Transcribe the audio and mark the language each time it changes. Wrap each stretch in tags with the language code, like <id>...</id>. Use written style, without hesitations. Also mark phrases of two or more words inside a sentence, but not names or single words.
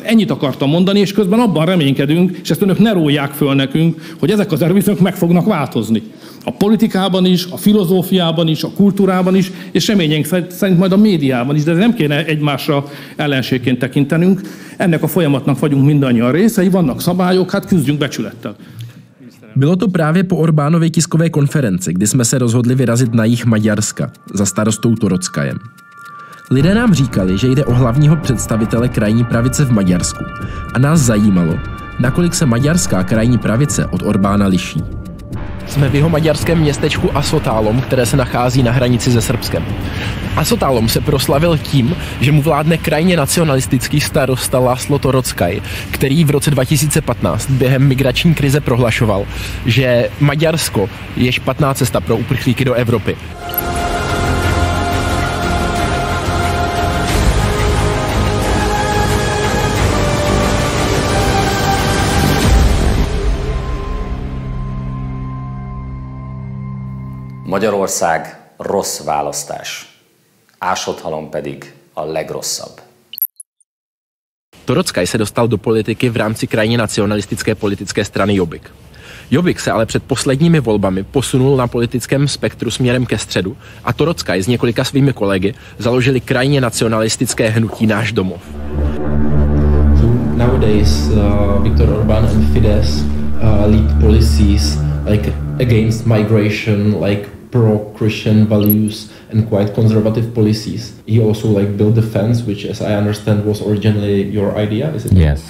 <hu>Ennyit akartam mondani, és közben abban reménykedünk, és ezt önök ne rólják föl nekünk, hogy ezek az erőviszonyok meg fognak változni. A politikában is, a filozófiában is, a kultúrában is, és reményeink szerint majd a médiában is, de nem kéne egymásra ellenségként tekintenünk. Ennek a folyamatnak vagyunk mindannyian részei, vannak szabályok, hát küzdjünk becsülettel.</hu> <cs>Bylo to právě po Orbánově tiskové konferenci, kdy jsme se rozhodli vyrazit na jih Maďarska za starostou Torockajem. Lidé nám říkali, že jde o hlavního představitele krajní pravice v Maďarsku a nás zajímalo, nakolik se maďarská krajní pravice od Orbána liší. Jsme v jeho maďarském městečku Asotálom, které se nachází na hranici se Srbskem. Asotálom se proslavil tím, že mu vládne krajně nacionalistický starosta László Torockaj, který v roce 2015 během migrační krize prohlašoval, že Maďarsko je špatná cesta pro uprchlíky do Evropy.</cs> <hu>Magyarország rossz választás, Ásodhalom pedig a legrosszabb.</hu> <cs>Torockaj se dostal do politiky v rámci krajně nacionalistické politické strany Jobbik. Jobbik se ale před posledními volbami posunul na politickém spektru směrem ke středu a Torockaj s několika svými kolegy založili krajně nacionalistické hnutí Náš domov.</cs> <en>Nowadays, Viktor Orbán and Fidesz lead policies like against migration, like pro-Christian values and quite conservative policies. He also built the fence, which, as I understand, was originally your idea, is it? Yes.</en>